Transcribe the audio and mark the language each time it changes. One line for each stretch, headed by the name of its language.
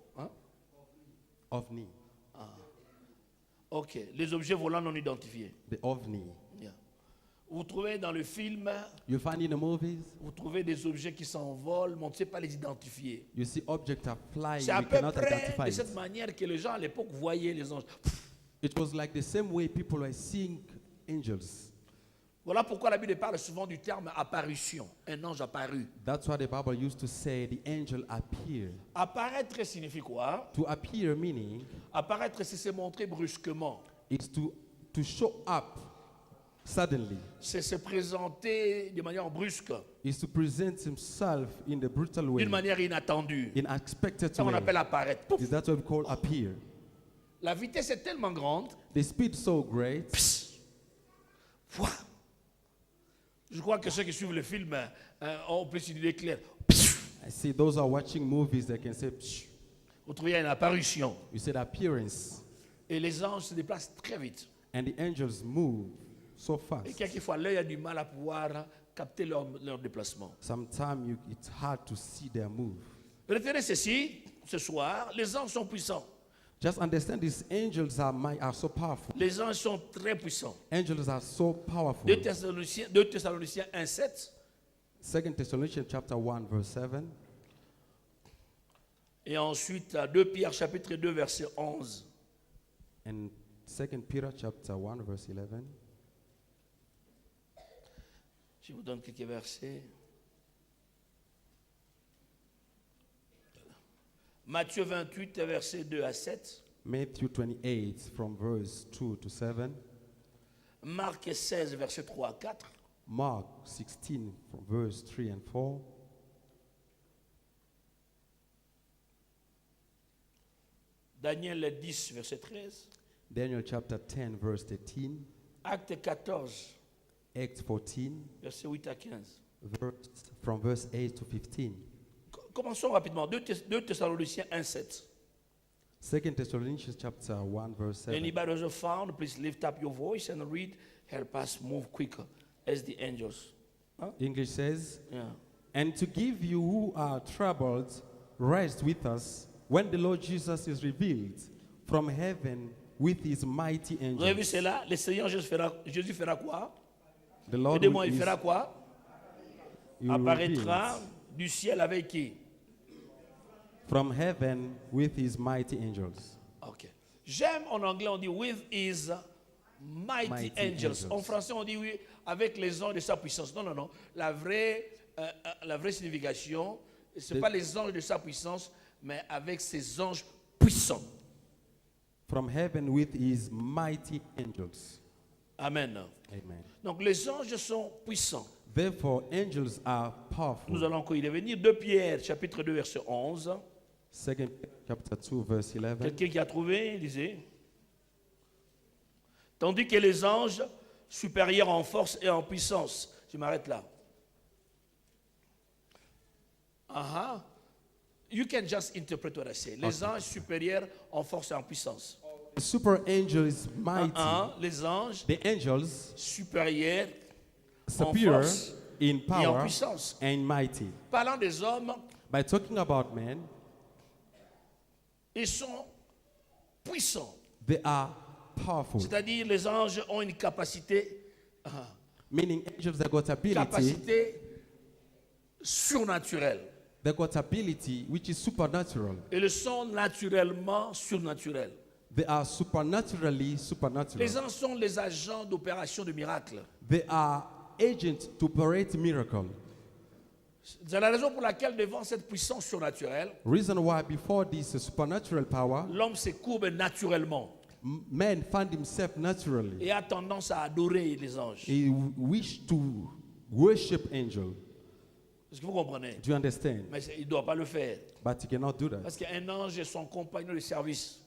French: Hein? OVNI. Ok, les objets volants non identifiés.
English: The OVNI. Yeah.
French: Vous trouvez dans le film,
English: You find in the movies,
French: vous trouvez des objets qui s'envolent, mais on ne sait pas les identifier.
English: you see objects are flying,
French: C'est à
English: you
French: peu
English: cannot
French: près
English: identify
French: de cette
English: it.
French: manière que les gens à l'époque voyaient les anges.
English: It was like the same way people were seeing angels.
French: Voilà pourquoi la Bible parle souvent du terme apparition. Un ange apparu.
English: That's why the Bible used to say the angel appeared.
French: Apparaître signifie quoi?
English: To appear meaning
French: Apparaître, c'est se montrer brusquement.
English: is to show up suddenly.
French: C'est se présenter de manière brusque,
English: Is to present himself in the brutal way,
French: d'une manière inattendue.
English: in unexpected
French: Ça qu'on
English: way.
French: appelle apparaître. Pouf.
English: Is that what we call appear?
French: La vitesse est tellement grande.
English: The speed so great. Psst. Pouah.
French: Je crois que ceux qui suivent le film ont plus une idée claire. Psst.
English: I see those are watching movies that can say, "Psh."
French: Vous trouvez une apparition.
English: You see the appearance,
French: Et les anges se déplacent très vite.
English: and the angels move so
French: Et
English: fast.
French: quelquefois, l'œil a du mal à pouvoir capter leur déplacement.
English: Sometimes it's hard to see their move.
French: Retenez ceci, ce soir, les anges sont puissants.
English: Just understand these angels are so powerful.
French: Les anges sont très puissants.
English: Angels are so powerful.
French: 2 Thessaloniciens 1, 7.
English: 2 Thessalonians chapter 1 verse 7.
French: Et ensuite, 2 Pierre chapitre 2, verset 11.
English: And 2 Peter chapter 1 verse 11.
French: Je vous donne quelques versets. Matthieu 28, verset 2 à 7.
English: Matthew 28 from verse 2 to 7.
French: Marc 16, verset 3 à 4.
English: Mark 16 from verse 3 and 4.
French: Daniel 10, verset 13.
English: Daniel chapter 10 verse 13.
French: Acte 14,
English: Acts 14
French: verset 8 à 15.
English: from verse 8 to 15.
French: Commençons rapidement. 2 Thessaloniciens 1, 7.
English: 2 Thessalonians chapter 1 verse 7. Anybody who has found, please lift up your voice and read. Help us move quicker as the angels. English says, Yeah. and to give you who are troubled rest with us when the Lord Jesus is revealed from heaven with his mighty
French: Vous avez vu
English: angels.
French: cela? Le Seigneur Jésus fera quoi?
English: The Lord
French: Aidez-moi, il
English: is-
French: fera quoi?
English: he
French: Apparaîtra
English: reveals
French: du ciel avec qui?
English: from heaven with his mighty angels.
French: Ok. J'aime en anglais, on dit
English: with his mighty, Mighty angels. angels.
French: En français, on dit oui, avec les anges de sa puissance. Non, non, non. La vraie signification, ce n'est pas les anges de sa puissance, mais avec ses anges puissants.
English: From heaven with his mighty angels. Amen. Amen.
French: Donc les anges sont puissants.
English: Therefore, angels are powerful.
French: Nous allons encore y revenir. 2 Pierre, chapitre 2, verset 11.
English: 2 chapter 2 verse 11.
French: Quelqu'un qui a trouvé, lisez. Tandis que les anges supérieurs en force et en puissance. Je m'arrête là. Uh-huh.
English: You can just interpret what I say.
French: Les anges supérieurs en force et en puissance.
English: The super angel is mighty.
French: Les anges
English: The angels
French: supérieurs en
English: superior
French: force
English: in
French: et en
English: power
French: puissance.
English: and mighty.
French: Parlant des hommes,
English: By talking about men,
French: ils sont puissants.
English: they are powerful.
French: C'est-à-dire les anges ont une capacité,
English: Meaning angels that got ability,
French: capacité surnaturelle.
English: they got ability which is supernatural.
French: Ils sont naturellement surnaturels.
English: They are supernaturally supernatural.
French: Les anges sont les agents d'opération de miracles.
English: They are agents to operate miracle.
French: C'est la raison pour laquelle devant cette puissance surnaturelle,
English: Reason why before this supernatural power,
French: l'homme se courbe naturellement
English: man found himself naturally.
French: et a tendance à adorer les anges.
English: He wished to worship angel.
French: Est-ce que vous comprenez?
English: Do you understand?
French: Mais il ne doit pas le faire.
English: But you cannot do that.
French: Parce qu'un ange est son compagnon de service.